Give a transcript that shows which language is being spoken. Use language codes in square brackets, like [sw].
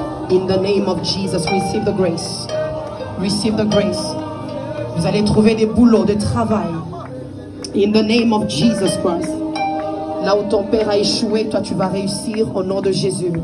[en] In the name of Jesus, receive the grace. Receive the grace. [fr] Vous allez trouver des boulots, de travail. [en] In the name of Jesus Christ. [fr] Là où ton père a échoué, toi tu vas réussir au nom de Jésus.